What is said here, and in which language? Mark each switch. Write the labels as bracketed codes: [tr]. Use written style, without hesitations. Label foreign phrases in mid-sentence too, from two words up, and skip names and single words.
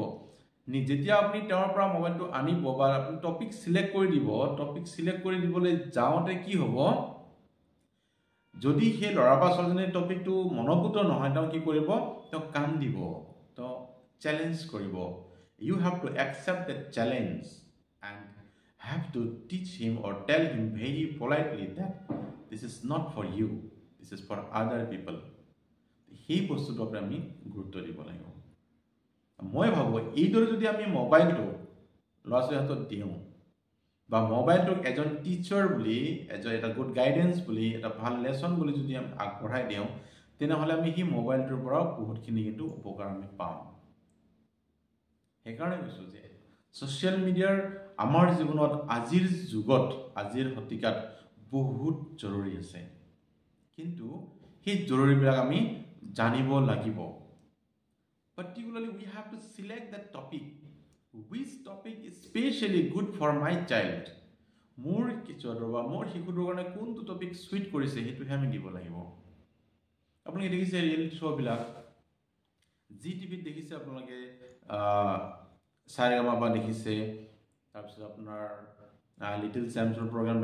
[as] যেতিয়া আপুনি তেওঁৰ পৰা মোবাইলটো আনিব বা আপুনি [en] topic select [as] কৰি দিব, [en] topic select [as] কৰি দিবলৈ যাওঁতে কি হ'ব, যদি সেই ল'ৰা বা ছোৱালীজনীৰ টপিকটো মনোভূত নহয়, তেওঁ কি কৰিব, তেওঁ কান্দিব, তেওঁ চেলেঞ্জ কৰিব। [en] you have to accept the challenge and have to teach him or tell him very politely that this is not for you, this is for other people. [as] সেই বস্তুটোৰ ওপৰত আমি গুৰুত্ব দিব লাগিব। মই ভাবোঁ এইদৰে যদি আমি মোবাইলটো ল'ৰা ছোৱালীৰ হাতত দিওঁ, বা মোবাইলটোক এজন টিচাৰ বুলি, এটা [en] good guidance [as] বুলি, এটা ভাল লেচন বুলি যদি আমি আগবঢ়াই দিওঁ, তেনেহ'লে আমি সেই মোবাইলটোৰ পৰাও বহুতখিনি কিন্তু উপকাৰ আমি পাওঁ। সেইকাৰণে কৈছোঁ যে ছ'চিয়েল মিডিয়াৰ আমাৰ জীৱনত আজিৰ যুগত, আজিৰ শতিকাত বহুত জৰুৰী আছে। কিন্তু সেই জৰুৰীবিলাক আমি জানিব লাগিব। [en] Particularly, we have to select that topic. Which topic is especially good for my child? [as] মোৰ কিশোৰৰ বা মোৰ শিশুটোৰ কাৰণে কোনটো টপিক চুইট কৰিছে, সেইটোহে আমি দিব লাগিব। আপোনালোকে দেখিছে ৰিয়েলিটি শ্ব'বিলাক, জি টিভিত দেখিছে, আপোনালোকে সাৰেগামাপা দেখিছে, তাৰপিছত আপোনাৰ লিটিল চেম্পছৰ প্ৰগ্ৰামবিলাক